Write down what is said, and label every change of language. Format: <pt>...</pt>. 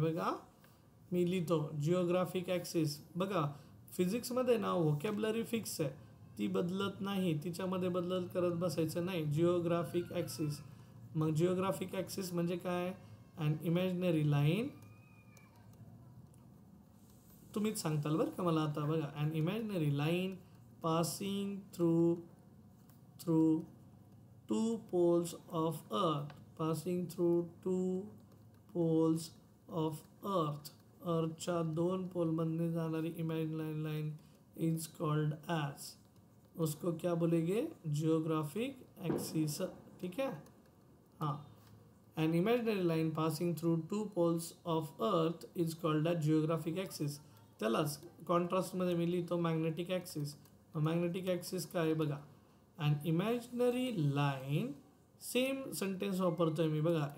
<mr>बघा मी लिहितो geographic axis. बघा फिजिक्समध्ये ना व्होकॅब्युलरी फिक्स आहे, ती बदलत नाही, तिच्यामध्ये बदल करत बसायचं नाही. जिओग्राफिक ॲक्सिस, मग जिओग्राफिक ॲक्सिस म्हणजे काय?</mr> <en>and imaginary line,</en> <mr>तुम्हीच सांगताल बरं का मला आता.</mr> <en>बघा, and imaginary line passing through two poles of earth, passing through two poles of earth.</en> <mr>अर्थच्या दोन पोल मधने जाणारी imaginary line</mr> <en>is called as,</en> <hi>उसको क्या बोलेंगे,</hi> <mr>जियोग्राफिक एक्सिस.</mr> <hi>ठीक है.</hi> <en>हाँ, an imaginary line passing through two poles of earth is called a geographic axis.</en> <mr>त्यालाच contrast मध्ये मी लिहितो मॅग्नेटिक ॲक्सिस. मॅग्नेटिक ॲक्सिस काय बघा,</mr> <en>and imaginary line,</en> <mr>same sentence वापरतोय मी बघा.</mr>